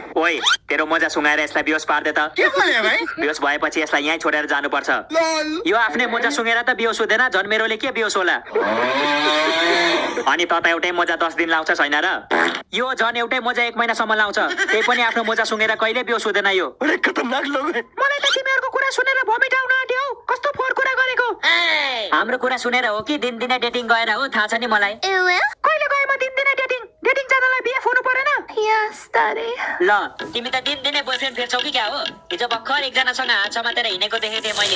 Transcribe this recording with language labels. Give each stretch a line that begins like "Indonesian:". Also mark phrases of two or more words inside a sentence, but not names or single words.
Nepali: ओइ तेरो मजा सुँगाएर यसलाई बेहोस पार्दे त के भन्यो भाइ बेहोस भएपछि यसलाई यहीँ छोडेर जानुपर्छ यो आफ्नै मजा सुँगेर त बेहोस हुँदैन झन् मेरोले के बेहोस होला अनि त एउटै मजा 10 दिन लाउँछ छैन र यो झन् एउटै मजा 1 महिनासम्म लाउँछ त्यही पनि आफ्नो मजा सुँगेर कहिले बेहोस हुँदैन यो
Hindi: खतरनाक लोग है
Nepali: मलाई त तिमीहरूको कुरा सुनेर भमिट आउन आँट्यो कस्तो फोहोर कुरा गरेको हाम्रो कुरा सुनेर हो कि दिनदिनै डेटिङ गएर हो थाहा छ नि मलाई। कहिले गए म दिनदिनै डेटिङ जाँदालाई बिहे हुनु परेन। ल तिमी त दिनदिनै बोयफ्रेन्ड फेर्छौ कि क्या हो? हिजो भर्खर एकजनासँग हात समातेर हिँडेको देखेको थिएँ मैले।